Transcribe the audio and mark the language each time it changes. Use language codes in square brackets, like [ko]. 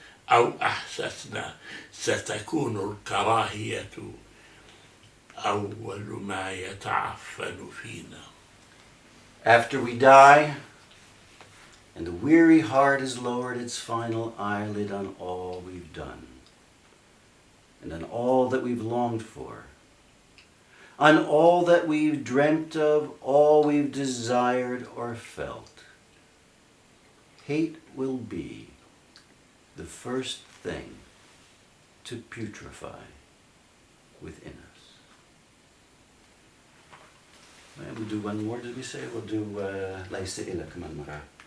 [ar] أو أحسسنا، ستكون الكراهية أول ما يتعفن فينا. [en] After we die, and the weary heart has lowered its final eyelid on all we've done, and on all that we've longed for, on all that we've dreamt of, all we've desired or felt, hate will be the first thing to putrefy within us. We'll do one more, did we say? We'll do [ar] ليس إلا كمان مرة.